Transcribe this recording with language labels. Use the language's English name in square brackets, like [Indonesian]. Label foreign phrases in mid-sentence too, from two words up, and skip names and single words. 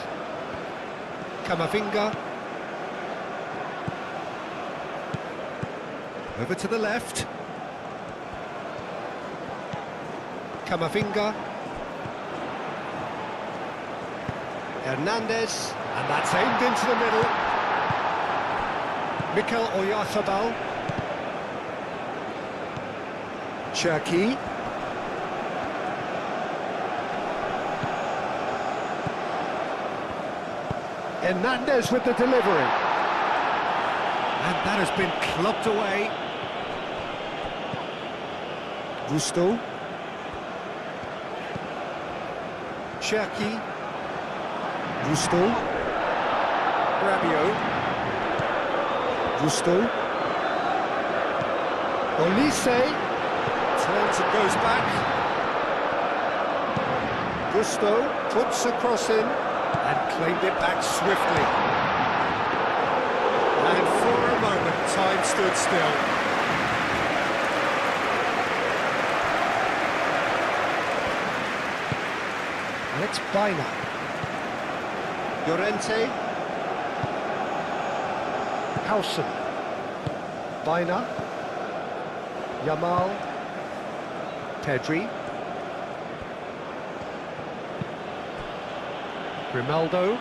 [English] Camavinga. Over to the left. Camavinga. Hernandez. And that's aimed into the middle. Mikel Oyarzabal. Cherki. Hernandez with the delivery. And that has been clubbed away. Gusto. Cherki. Gusto. Rabiot. Gusto. Olise. Turns and goes back. Gusto puts a cross in and claimed it back swiftly. And for a moment, time stood still. And it's Bina. Llorente. Howson. Bina. Yamal. Pedri. Grimaldo.